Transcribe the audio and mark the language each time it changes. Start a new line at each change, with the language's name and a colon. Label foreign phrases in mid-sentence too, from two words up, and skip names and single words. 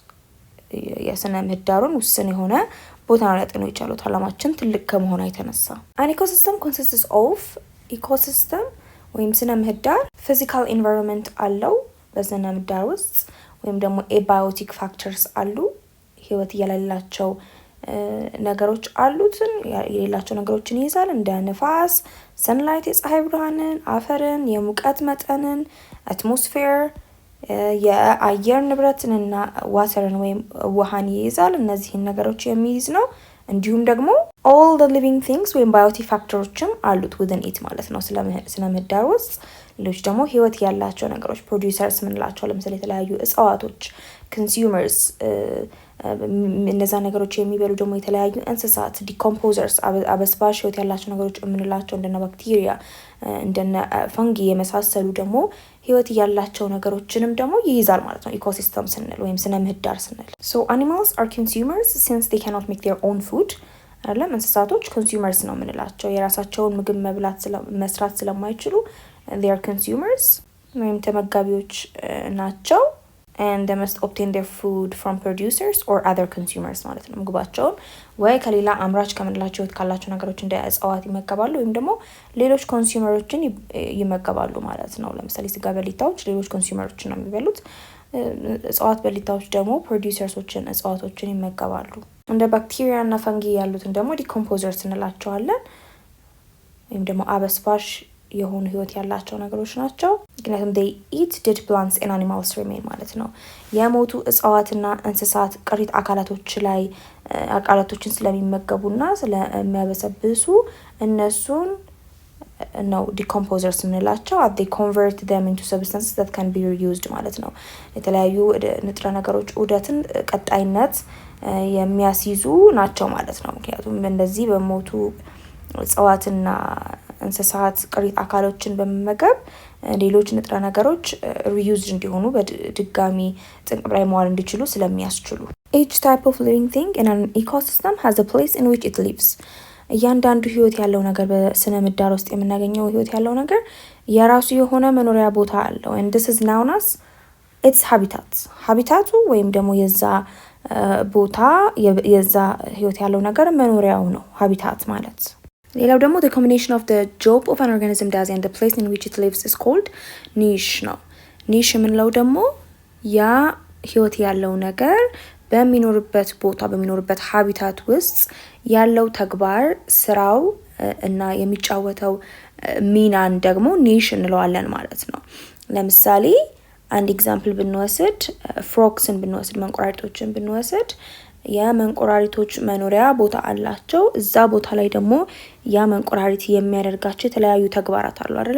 Amharic: የስነ ምህዳሩን ውስን የሆነ ቦታ ነው ሊያጠኑ የቻሉት አለማችን ትልቅ ከመሆኗ የተነሳ።
English: an ecosystem consists of
Amharic: ኢኮሲስተም ወይም ስነ ምህዳር
English: physical environment
Amharic: አለው በስነ ምህዳር ውስጥ ወይም ደግሞ
English: abiotic factors
Amharic: አሉ ህይወት የሌላቸው ነገሮች አሉትን የሌላቸው ነገሮችን ይይዛል እንደ ንፋስ፣ ሰንላይት የፀሐይ ብርሃንን፣ አፈርን፣ የሙቀት መጠንን፣ አትሞስፌር የአየር ንብረትንና ዋተርን ወይም ውሃን ይይዛል። እነዚህን ነገሮች የሚይዝ ነው። እንዲሁም ደግሞ
English: all the living things
Amharic: ወይም ባዮቲክ ፋክተሮችም አሉት
English: within it
Amharic: ማለት ነው ስለ ምህዳር ውስጥ። ሌሎች ደግሞ ህይወት ያላቸው ነገሮች ፕሮዲዩሰርስ ምንላቸው ለምሳሌ የተለያዩ እጽዋቶች፣ ኮንሱመርስ እነዛ ነገሮች የሚበሉ ደግሞ የተለያዩ እንስሳት፣ ዲኮምፖዘርስ አበስባሽ ህይወት ያላቸው ነገሮች የምንላቸው እንደነ ባክቴሪያ እንደነ ፈንጊ የመሳሰሉ ደግሞ ህይወት ያላቸው ነገሮችንም ደግሞ ይይዛል ማለት ነው ኢኮሲስተም ስንል ወይም ስነ ምህዳር ስንል። so
English: animals are consumers since they cannot make their own food
Amharic: አይደለም እንስሳቶች ኮንሱመርስ ነው የምንላቸው የራሳቸውን ምግብ መስራት ስለማይችሉ
English: they are consumers
Amharic: ወይም ተመጋቢዎች
English: ናቸው and they must obtain their food from producers or other consumers
Amharic: ማለት ነው ምግባቸውን ወይ ከሌላ አምራች ከምንላቸው ካላቸው ነገሮች እንደ እጽዋት ይመገባሉ ወይም ደግሞ ሌሎች ኮንሱመሮችን ይመገባሉ ማለት ነው። ለምሳሌ ስጋ በሊታዎች ሌሎች ኮንሱመሮችን ነው የሚበሉት። እጽዋት በሊታዎች ደግሞ ፕሮዲዩሰርሶችን እጽዋቶችን ይመገባሉ። እንደ ባክቴሪያ እና ፈንጊ ያሉትን ደግሞ ዲኮምፖዘርስ እንላቸዋለን ወይም ደግሞ አበስባሽ የሆኑ ህይወት ያላቸው ነገሮች ናቸው። ምክንያቱም
English: they eat dead plants and animals remain
Amharic: ማለት ነው። የሞቱ እጽዋትና እንስሳት ቅሪት አካላቶችን ስለሚመገቡና ስለሚያበሰብሱ እነሱን ነው ዲኮምፖዘርስ የምንላቸው።
English: they convert them into substances that can be reused
Amharic: ማለት ነው። የተለያዩ ንጥረ ነገሮች ዑደትን ቀጣይነት የሚያስይዙ ናቸው ማለት ነው። ምክንያቱም እንደዚህ በሞቱ እጽዋትና እንስሳት ቅሪት አካሎችን በመመገብ ሌሎች ንጥረ ነገሮች ሪዩዝድ እንዲሆኑ በድጋሚ ጥቅም ላይ መዋል እንዲችሉ ስለሚያስችሉ
English: each type of living thing in an ecosystem has a place in which it lives።
Amharic: እያንዳንዱ ህይወት ያለው ነገር በስነ ምህዳር ውስጥ የምናገኘው ህይወት ያለው ነገር የራሱ የሆነ መኖሪያ ቦታ አለው
English: and this is known as its habitat
Amharic: ወይም ደግሞ የዛ ቦታ የዛ ህይወት ያለው ነገር መኖሪያው ነው
English: habitat ማለት።
Amharic: ሌላው ደግሞ
English: the combination of the job of an organism does and the place in which it lives is called niche
Amharic: ነው። ኒሽ የምንለው ደግሞ ያ ህይወት ያለው ነገር በሚኖርበት ቦታ በሚኖርበት ሀቢታት ውስጥ ያለው ተግባር ስራው እና የሚጫወተው ሚናን ደግሞ ኒሽ እንለዋለን ማለት ነው። ለምሳሌ አንድ ኤግዛምፕል ብንወስድ ፍሮክስን ብንወስድ መንቆራሪቶችን ብንወስድ የመንቆራሪቶች መኖሪያ ቦታ አላቸው። እዛ ቦታ ላይ ደግሞ ያ መንቆራሪት የሚያደርጋቸው የተለያዩ ተግባራት አሉ አይደለ?